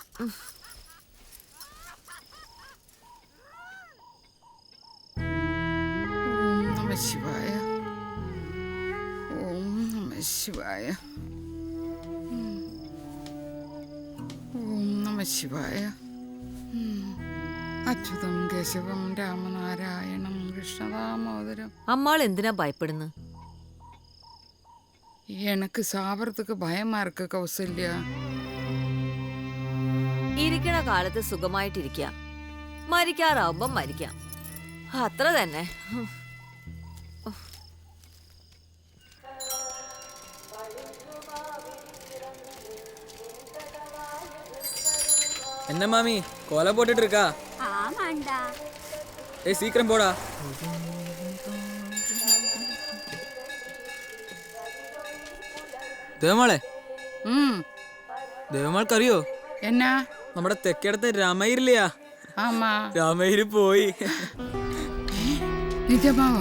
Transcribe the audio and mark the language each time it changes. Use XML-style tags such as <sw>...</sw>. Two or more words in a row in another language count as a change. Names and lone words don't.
<sa>ശിവായ ഓം നമഃ ശിവായ ഓം നമഃ ശിവായ. അച്യുതം കേശവം രാമനാരായണം കൃഷ്ണദാമോദരം.</sa> <ml>അമ്മാൾ എന്തിനാ ഭയപ്പെടുന്നു?</ml> <ta>எனக்கு சாவறதுக்கு பயமா இருக்கு கௌசல்யா.</ta> <ml>ഇരിക്കണ കാലത്ത് സുഖമായിട്ടിരിക്കുക, മരിക്കാറാവുമ്പം മരിക്കാം, അത്ര തന്നെ.</ml> <ta>என்ன மாமி கோலை போட்டுட்டு இருக்கா? ஆமாண்டா. ஏய் சீக்கிரம் போடா.</ta> <ml>ദേവമാളെ, ദേവമാൾക്ക് അറിയോ എന്നാ? നമ്മുടെ തെക്കേടത്തെ രാമയിരില്ലയാ? ആമാ, രാമയിര് പോയി. നിജമാവാ?</ml>